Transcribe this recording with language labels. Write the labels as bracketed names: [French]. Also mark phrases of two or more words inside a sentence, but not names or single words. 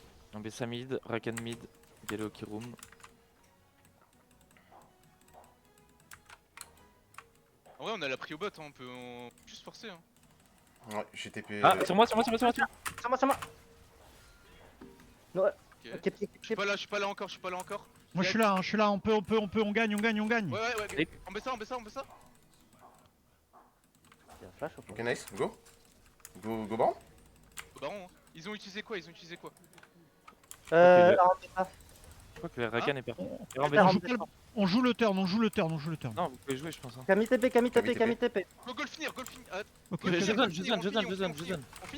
[French] Ambessa mid, Rakan mid, Galio qui roam. En vrai, on a la prio bot, hein, on peut juste forcer. Hein. Ouais, j'ai TP. Ah, sur moi, sur moi, sur moi, sur moi. C'est moi, c'est moi. Ouais, Ok. ok, ok, Je suis pas là encore, je suis pas là encore. Moi je suis là, hein, je suis là, on gagne. Ouais. On met ça. il y a un flash ou pas? Ok, nice, go. Go baron. Au baron, hein. Ils ont utilisé quoi Alors, Je crois que le Rakan est parti. Et On Ambessa- joue pas le- On joue le turn. Non, vous pouvez jouer, je pense. Hein. Kami TP, Kami TP, Kami Kami TP. Go finir. Ah, Ok, go ok. Je finir, donne, go je finir, donne, je donne. On finit.